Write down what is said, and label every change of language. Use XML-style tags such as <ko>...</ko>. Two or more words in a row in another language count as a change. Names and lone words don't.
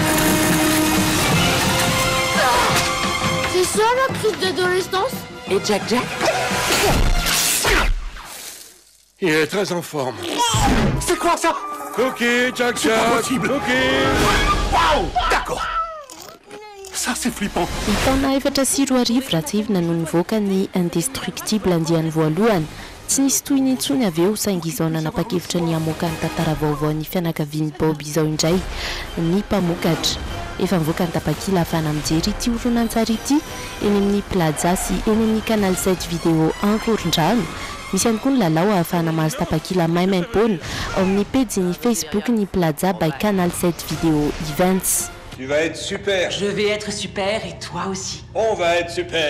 <fr>C'est ça la crise d'adolescence? Et Jack? Il est très en forme. C'est quoi ça? Cookie, Jack. C'est pas possible. Cookie. Waouh, d'accord. Ça, c'est flippant.</fr> <mg>Ny taona efatra sy roa arivo ratsivina no nivoaka ny indestructible andiany voalohany tsy nisy toy ny intsony avy eo saingy izao nanapa-kevitra ny hamoaka ny tantara vaovao ny fianakaviany Bob izao indray ny mpamokatra efa nivoaka ny tapakila ahafahana mijery ity horonan-tsary ity eny amin'ny plaza sy eny amin'ny canal 7 vidéo ankoron-drano misy ihany koa ny lalao ahafahana mahazo tapakila maimaimpona ao amin'ny page ny Facebook ny plaza by canal 7 vidéo events.</mg> <fr>Tu vas être super. Je vais être super et toi aussi. On va être super.</fr>